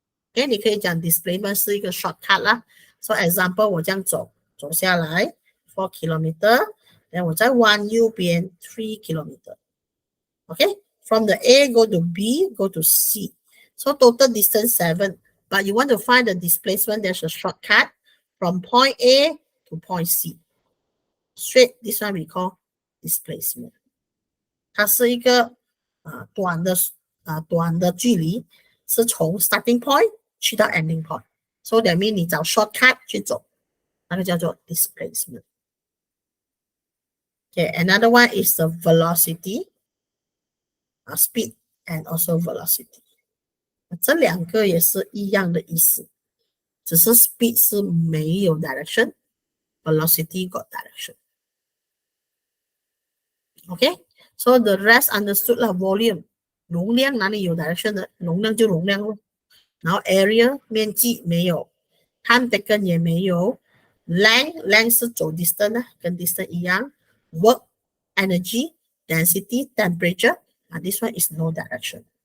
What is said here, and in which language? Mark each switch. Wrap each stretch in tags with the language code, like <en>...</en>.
<zh>Okay, 你可以讲 displacement 是一个 shortcut 啦。</zh> <en>So example</en> <zh>我这样走下来4 kilometer， 然后我再弯右边3 kilometer。</zh> <en>Okay, from the A go to B, go to C. So total distance 7. But you want to find the displacement, there's a shortcut from point A to point C. Straight, this one we call displacement.</en> <zh>它是一个短的距离，是从 starting point 去到 ending point.</zh> <en>So that means</en> <zh>你找 shortcut 去走，那个叫做 displacement.</zh> <en>Okay, another one is the velocity, speed and also velocity.</en> <zh>这两个也是一样的意思，只是 speed 是没有 direction, velocity got direction. Okay,</zh> <en>so the rest understood</en> <zh>啦 volume 容量哪里有 direction 的，容量就容量咯。然后 area 面积没有 ，time taken 也没有 ，length 是走 distance 跟 distance 一样 ，</zh> <en>work energy density temperature this one is no direction.</en>